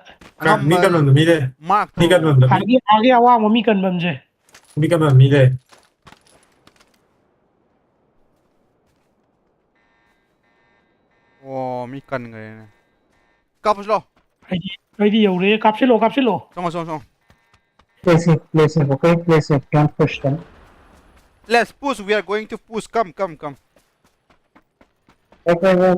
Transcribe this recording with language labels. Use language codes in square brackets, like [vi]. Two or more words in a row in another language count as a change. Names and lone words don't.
[mni] ꯃꯤ ꯀꯟꯕꯝꯗ ꯃꯤ ꯂꯩ ꯃꯤ ꯀꯟꯕꯝꯗ ꯑꯥꯒꯤ ꯑꯋꯥꯡꯕ ꯃꯤ ꯀꯟꯕꯝꯁꯦ ꯃꯤ ꯀꯟꯕꯝ ꯃꯤ ꯂꯩ ꯑꯣ ꯃꯤ ꯀꯟꯈ꯭ꯔꯦꯅꯦ ꯀꯥꯞꯄꯁꯤ ꯂꯥꯛꯑꯣ ꯑꯩꯗꯤ ꯌꯧꯔꯦ ꯀꯥꯞꯁꯤꯜꯂꯣ ꯆꯪꯉꯣ [en] Play safe, okay? Play safe, don't push them. Let's push, we are going to push, come. Okay.